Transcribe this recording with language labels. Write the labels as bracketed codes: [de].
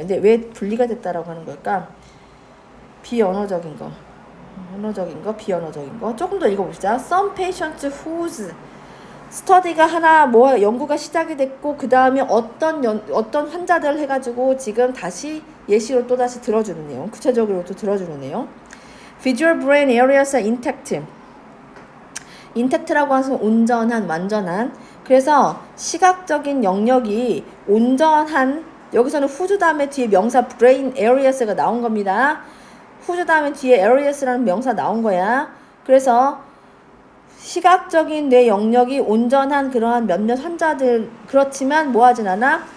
[ko] 근데 왜 분리가 됐다라고 하는 걸까? 비언어적인 거, 언어적인 거, 비언어적인 거. 조금 더 읽어봅시다. [en] Some patients whose [ko] 스터디가 하나 뭐 연구가 시작이 됐고 그 다음에 어떤 환자들 해가지고 지금 다시 예시로 또 다시 들어주는 내용, 구체적으로 또 들어주는 내용. [en] Visual brain areas are intact. [ko] intact라고 하면 온전한, 완전한. 그래서 시각적인 영역이 온전한. 여기서는 whose 다음에 뒤에 명사 brain areas가 나온 겁니다. whose 다음에 뒤에 areas라는 명사 나온 거야. 그래서 시각적인 뇌 영역이 온전한 그러한 몇몇 환자들 그렇지만 뭐하진 않아?